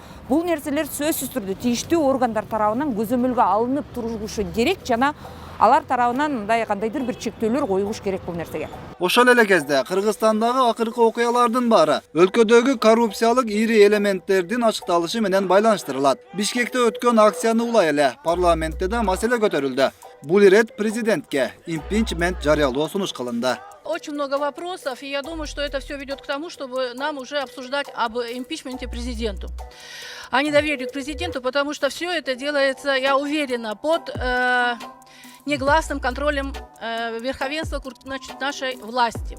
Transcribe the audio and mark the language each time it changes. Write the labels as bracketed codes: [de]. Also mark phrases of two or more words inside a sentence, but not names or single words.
[ky] Бул нерселер сөзсүз түрдө тийиштүү органдар тарабынан көзөмөлгө алынып турулушу керек жана алар тарабынан мындай кандайдыр бир чектөөлөр коюлуш керек бул нерсеге. Ошол эле кезде Кыргызстандагы акыркы окуялардын баары өлкөдөгү коррупциялык ири элементтердин ачыкталышы менен байланыштырылат. Бишкекте өткөн акцияны улай эле парламентте да маселе көтөрүлдү. Бул ирет президентке импичмент жарыялоо сунуш кылынды. [ru] Очень много вопросов, и я думаю, что это все ведет к тому, чтобы нам уже обсуждать об импичменте президенту, о недоверии к президенту, потому что все это делается, я уверена, под негласным контролем верховенства нашей власти.